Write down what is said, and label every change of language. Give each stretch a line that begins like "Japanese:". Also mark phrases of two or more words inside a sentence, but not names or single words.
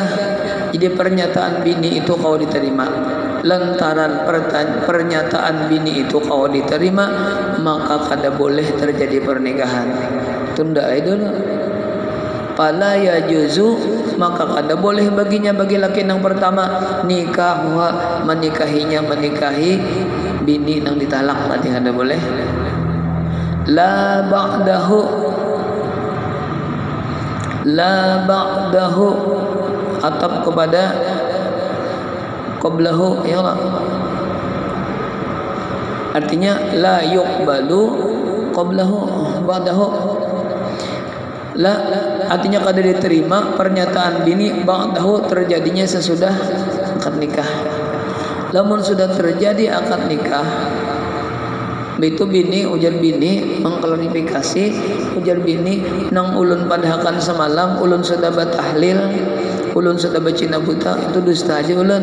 Banjar: Jadi pernyataan bini itu kau diterima. Lantaran pernyataan bini itu kau diterima, maka kada boleh terjadi pernikahan. Tunda itu lah.
Arabic: Fala yajuzu,
Banjar: maka kada boleh baginya bagi laki yang pertama nikahwa menikahinya, menikahi bini yang ditalak tadi kada boleh.
Arabic: La ba'dahu, la ba'dahu
Banjar: atap kepada
Arabic: qablahu, ya Allah. Artinya la yuqbalu qablahu ba'dahu.
Banjar: La artinya kada diterima pernyataan bini ba'dahu terjadinya sesudah akad nikah. Lamun sudah terjadi akad nikah, itu bini ujar bini mengklarifikasi, ujar bini nang ulun padahakan semalam ulun sudah batahlil, ulun sudah bacina buta, itu dusta aja ulun.